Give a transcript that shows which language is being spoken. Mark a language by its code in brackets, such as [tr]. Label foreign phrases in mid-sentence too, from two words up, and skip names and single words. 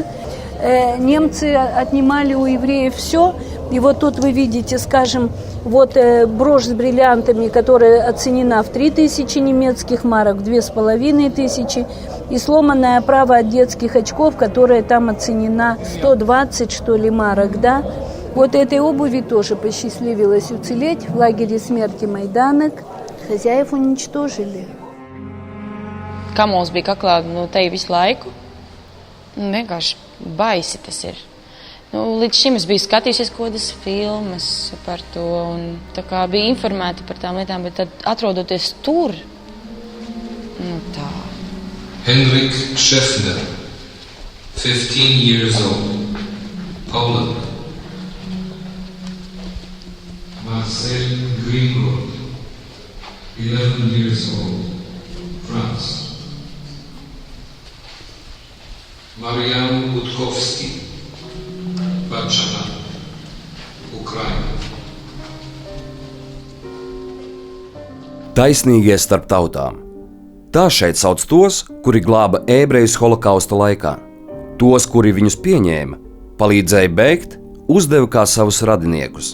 [ru] Немцы отнимали у евреев все, и вот тут вы видите, скажем, вот брошь с бриллиантами, которая оценена в 3000 немецких марок, в 2500, и сломанная оправа от детских очков, которая там оценена 120, что ли, марок, да. Вот этой обуви тоже посчастливилось уцелеть в лагере смерти Майданек. Хозяев уничтожили. [lv] Kamols bija kaklā te visu laiku. Vienkārši baisi tas ir. Līdz šim es biju skatījusies kādas filmas par to un tā kā biju informēta par tām lietām, bet tad atrodoties tur, tā. [en] Henrik Schäffner, 15 years old, Poland. Marcel Greengold, 11 years old, France. Marian Budkowski, Warszawa, Ukraina. [lv] Taisnīgie starp tautām. Tā šeit sauc tos, kuri glāba ebrejus holokausta laikā. Tos, kuri viņus pieņēma, palīdzēja bēgt, uzdeva kā savus radiniekus.